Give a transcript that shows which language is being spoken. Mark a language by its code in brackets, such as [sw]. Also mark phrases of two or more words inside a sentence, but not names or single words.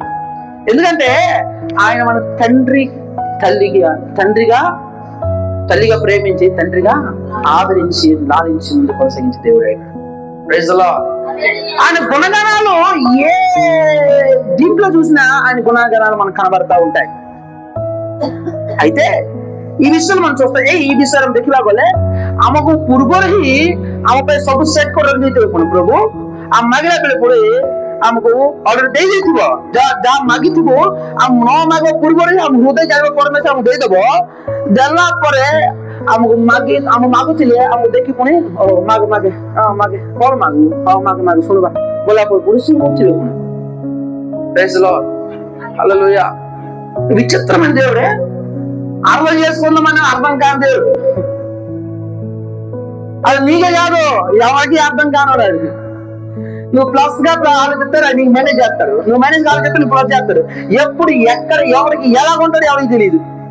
[te] ఎందుకంటే ఆయన మన తల్లిగా ప్రేమించి, తండ్రిగా ఆదరించి, లాలించి ముందు కొనసాగించే దేవుడు ఆయన. [en] Praise the Lord. [te] ఆయన గుణగణాలు ఏ దీంట్లో చూసినా ఆయన గుణగణాలు మనకు కనబడతా ఉంటాయి. అయితే ఈ విషయాలు మనం చూస్తాం. ఈ విషయం [or] ଦେଖିଲା ଗଲେ ଆମକୁ ପୂର୍ବରୁ ହିଁ ଆମ ପାଇଁ ସବୁ ସେଟ୍ କରି ରଖିଦେଇଥିବ ପ୍ରଭୁ। ଆମ ମାଗିଲା ବେଳେ ପୁଣି ଆମକୁ ଅର୍ଡର ଦେଇଦେଇଥିବ, ଯାହା ମାଗିଥିବ ଆମ ନ ମାଗ ପୂର୍ବରୁ ହିଁ ଆମ ହୃଦୟ ଜାଣିବା ପରମେଶ୍ୱର ଆମକୁ ଦେଇଦବ। ଦେଲା ପରେ ଆମକୁ ମାଗୁଥିଲେ ଆମକୁ ଦେଖି ପୁଣି ମାଗେ କଣ ମାଗୁ ଶୁଣିବା ବୋଲା ପୁଣି ଶୁଣୁଥିବେ ପୁଣି। [en] Praise the Lord, [te] హల్లెలూయా। విచిత్రమైన దేవుడే, అర్థం చేసుకుందామని అర్థం కాని దేవుడు. అది నీకే కాదు, ఎవరికి అర్థం కానోడు. అది నువ్వు ప్లస్ గా ఆలోచిస్తారు, అది నీకు మేనేజ్ చేస్తాడు. నువ్వు మేనేజ్ ఆలోచిస్తే నువ్వు ప్లస్ చేస్తాడు. ఎప్పుడు ఎక్కడ ఎవరికి ఎలా ఉంటాడో ఎవరికి తెలియదు.